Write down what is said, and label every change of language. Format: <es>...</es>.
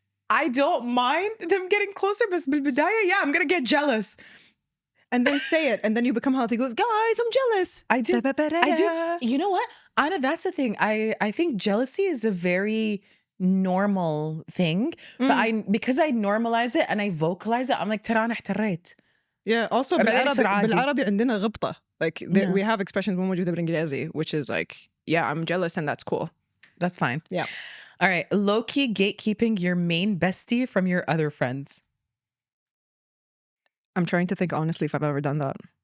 <en>I don't mind them getting closer, but</en> <ar>بالبداية,</ar> <en>yeah, I'm gonna get jealous. And then say it, and then you become healthy. Goes, guys, I'm jealous. I do. You know what, Anna? That's the thing. I think jealousy is a very normal thing. But because I normalize it and I vocalize it, I'm like</en> <ar>ترى أنا احتريت.</ar> <en>Yeah. Also,</en> <ar>بالعربي عندنا غبطة.</ar> <en>Like we have expressions</en> <ar>مو موجودة بالإنجليزي,</ar> <en>which is like, yeah, I'm jealous, and that's cool. That's fine. Yeah. All right. Low-key gatekeeping your main bestie from your other friends. I'm trying to think honestly if I've ever done that.</en>